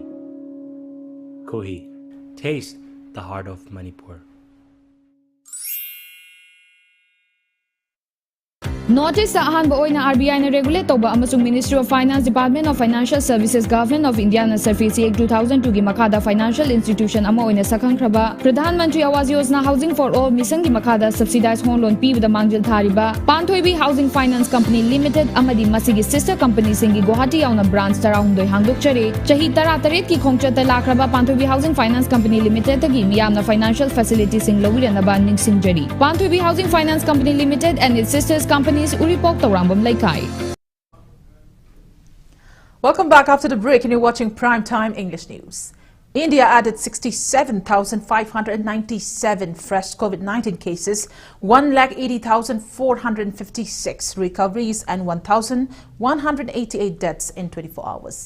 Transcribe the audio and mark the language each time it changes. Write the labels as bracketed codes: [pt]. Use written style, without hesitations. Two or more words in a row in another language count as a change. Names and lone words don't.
[en] Kohi, taste the heart of Manipur. [mni] Notice ahan oina RBI na regulate toba amasung Ministry of Finance, Department of Financial Services, Government of India na Surface Act 2002 gi makada [en] financial institution [mni] ama oina sakangkraba Pradhan Mantri Awas Yojana Housing for All mission gi makada [en] subsidized home loan [mni] pibada mangjil thariba Panthoibi Housing Finance Company Limited amadi masigi [en] sister company [mni] singi Guwahati yauna branch tarahumdoi hangdokchare chahi tarataret ki khongchata lakraba Panthoibi Housing Finance Company Limited tagi miyamna [en] financial facility [mni] sing lawirana ningsingjari Panthoibi Housing Finance Company Limited [en] and its sisters company Welcome back after the break, and you're watching Prime Time English News. India added 67,597 fresh COVID-19 cases, 180,456 recoveries and 1,188 deaths in 24 hours.